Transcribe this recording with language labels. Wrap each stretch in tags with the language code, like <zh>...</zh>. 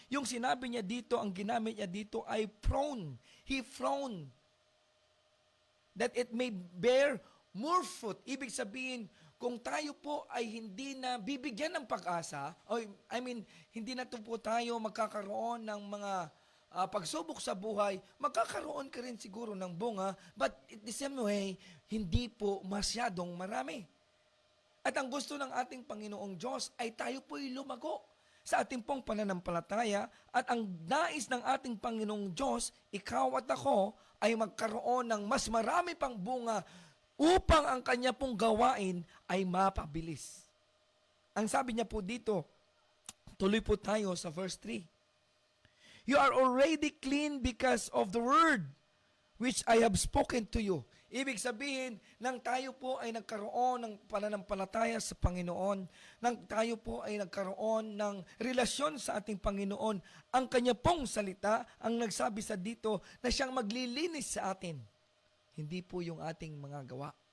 <tl>Yung sinabi niya dito, ang ginamit niya dito ay prone.</tl> <en>He prone that it may bear more fruit.</en> <tl>Ibig sabihin, kung tayo po ay hindi na bibigyan ng pag-asa, hindi na po tayo magkakaroon ng mga pagsubok sa buhay, magkakaroon ka rin siguro ng bunga,</tl> <en>but the same way,</en> <tl>hindi po masyadong marami. At ang gusto ng ating Panginoong Diyos ay tayo po'y lumago sa ating pong pananampalataya, at ang nais ng ating Panginoong Diyos, ikaw at ako, ay magkaroon ng mas marami pang bunga upang ang kanya pong gawain ay mapabilis. Ang sabi niya po dito, tuloy po tayo sa verse 3.</tl> <en>You are already clean because of the word which I have spoken to you.</en> <tl>Ibig sabihin, nang tayo po ay nagkaroon ng pananampalataya sa Panginoon, nang tayo po ay nagkaroon ng relasyon sa ating Panginoon, ang kanya pong salita ang nagsabi sa dito na siyang maglilinis sa atin. Hindi po yung ating mga gawa.</tl>